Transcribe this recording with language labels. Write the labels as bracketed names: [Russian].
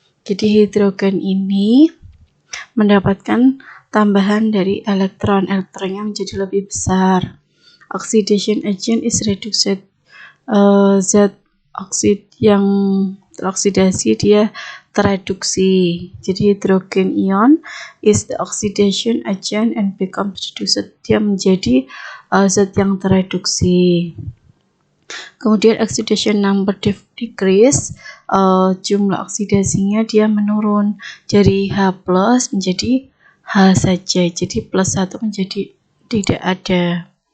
[Indonesian] Jadi hidrogen ini mendapatkan tambahan dari elektronnya menjadi lebih besar. [English] Oxidation agent is reduced. [Indonesian] Zat oksid yang teroksidasi dia tereduksi. [English] Jadi hidrogen ion is the oxidation agent and becomes reduced. [Indonesian] Dia menjadi zat yang tereduksi. Kemudian [English] oxidation number decrease, [Indonesian] jumlah oksidasinya dia menurun dari H+ menjadi H saja. Jadi +1 menjadi tidak ada.